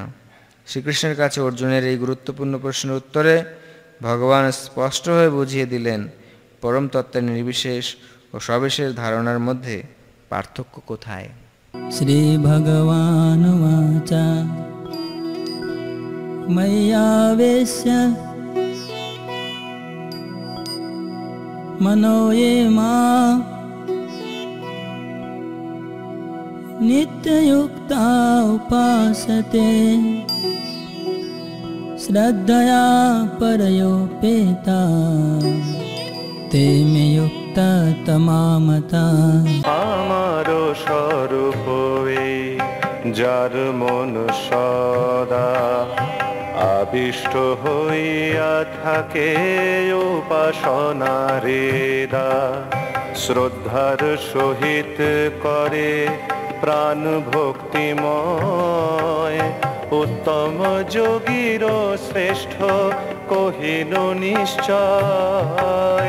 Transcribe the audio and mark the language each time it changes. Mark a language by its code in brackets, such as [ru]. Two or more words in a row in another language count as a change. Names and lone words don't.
[bn] শ্রীকৃষ্ণের কাছে অর্জুনের এই গুরুত্বপূর্ণ প্রশ্নের উত্তরে ভগবান স্পষ্ট হয়ে বুঝিয়ে দিলেন পরম তত্ত্বের নির্বিশেষ ও সবিশেষ ধারণার মধ্যে পার্থক্য কোথায়। [sa] শ্রীভগবানুবাচ ময়্যাবেশ্য মনো ये मां नित्ययुक्ता उपासते श्रद्धया परयोपेता ते मे युक्ता तमामता। [bn] আমারও স্বরূপ এই যার মন সদা আবিষ্ট হইয়া থাকে উপাসনারেদা, শ্রদ্ধার সহিত করে প্রাণ ভক্তিময়, উত্তম যোগীর শ্রেষ্ঠ কহিল নিশ্চয়।